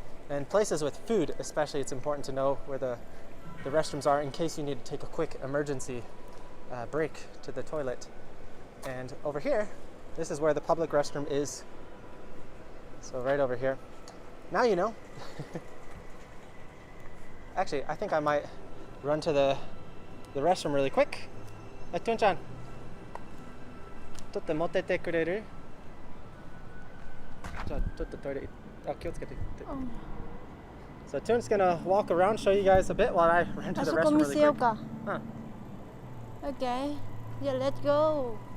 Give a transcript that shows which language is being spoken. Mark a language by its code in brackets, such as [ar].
[en] And places with food, especially, it's important to know where the restrooms are in case you need to take a quick emergency break to the toilet. And over here, this is where the public restroom is. So right over here. Now you know. Actually, I think I might run to the restroom really quick. [ja] Thuong-chan, 取って持ってってくれる？じゃあちょっとトイレ、気をつけて。 [en] So Thuong's gonna walk around, show you guys a bit while I run to the restroom really quick. Okay, yeah, let's go.